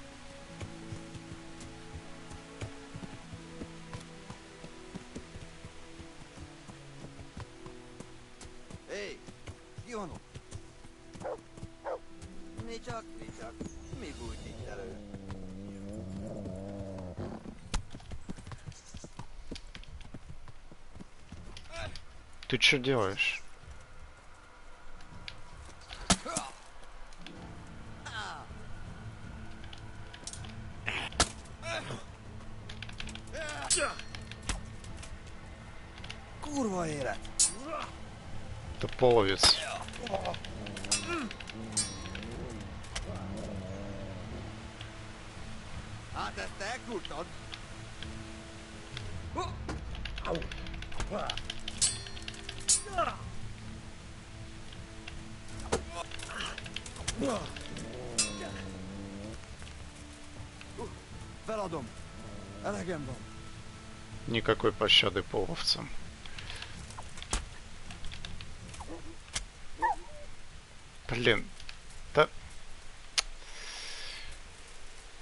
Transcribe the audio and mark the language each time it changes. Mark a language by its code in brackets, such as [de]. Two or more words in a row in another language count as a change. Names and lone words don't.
[ru] Эй, где он? Ничак, ми будет второй. Ты что делаешь? [hu] Kurva élet! [ru] Это половец. [hu] Hát ezt elkúrtad? Feladom. Elegem van. [ru] Никакой пощады половцам. Блин, да...